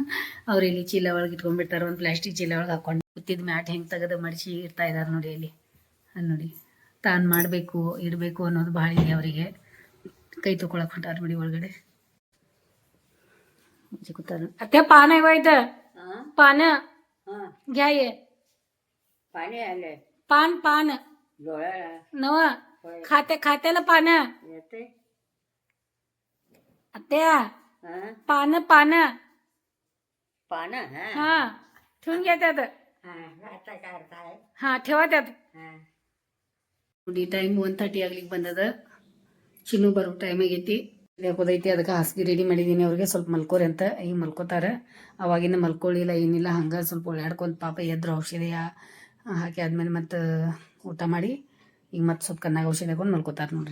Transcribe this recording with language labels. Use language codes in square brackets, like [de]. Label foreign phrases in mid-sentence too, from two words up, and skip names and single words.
[kn] ಅವ್ರು ಎಲೆ ಚೀಲ ಒಳಗೆ ಇಟ್ಕೊಂಡ್ಬಿಡ್ತಾರೆ, ಒಂದು ಪ್ಲಾಸ್ಟಿಕ್ ಚೀಲ ಒಳಗೆ ಹಾಕೊಂಡು. ಕೂತಿದ್ದು ಮ್ಯಾಟ್ ಹೆಂಗೆ ತೆಗೆದು ಮಡಿಸಿ ಇಡ್ತಾ ಇದ್ದಾರೆ ನೋಡಿ. ಎಲ್ಲಿ ಅಲ್ಲಿ ನೋಡಿ, ತಾನು ಮಾಡಬೇಕು ಇಡಬೇಕು ಅನ್ನೋದು ಭಾಳ ಇದೆ ಅವರಿಗೆ. ಕೈ ತೊಗೊಳಕ್ಕೆ ಹೊಂಟಾರ ನೋಡಿ ಒಳಗಡೆ. ಕೂತಾರ. ಅತ್ತೆ ಪಾನ ಇವಾಯ್ತ, ಪಾನ [mr] घ्या ये. पाणी आले पान पान डोळ्याला नव खात्याला पान येते. आत्या हा पान पान पानं हा हा ठेवून घ्या त्यात. हा आता काय हा ठेवा त्यात. हा [kn] ನೋಡಿ ಟೈಮ್ 1:30 ಆಗ್ಲಿಕ್ಕೆ ಬಂದದ. ಚಿನ್ನು ಬರೋ ಟೈಮ್ ಆಗೈತಿ. ಯಾಕೋದೈತಿ, ಅದಕ್ಕೆ ಹಾಸಿಗೆ ರೆಡಿ ಮಾಡಿದ್ದೀನಿ. ಅವ್ರಿಗೆ ಸ್ವಲ್ಪ ಮಲ್ಕೋರಿ ಅಂತ. ಈಗ ಮಲ್ಕೋತಾರೆ. ಅವಾಗಿನ ಮಲ್ಕೊಳ್ಳಿಲ್ಲ ಏನಿಲ್ಲ, ಹಂಗೆ ಸ್ವಲ್ಪ ಓಡಾಡ್ಕೊಂತ ಪಾಪ ಎದ್ರು ಔಷಧಿ ಹಾಕಿ ಆದ್ಮೇಲೆ ಮತ್ತು ಊಟ ಮಾಡಿ ಈಗ ಮತ್ತೆ ಸ್ವಲ್ಪ ಕಣ್ಣಾಗ ಔಷಧಿ ಹಾಕೊಂಡು ಮಲ್ಕೋತಾರೆ ನೋಡ್ರಿ.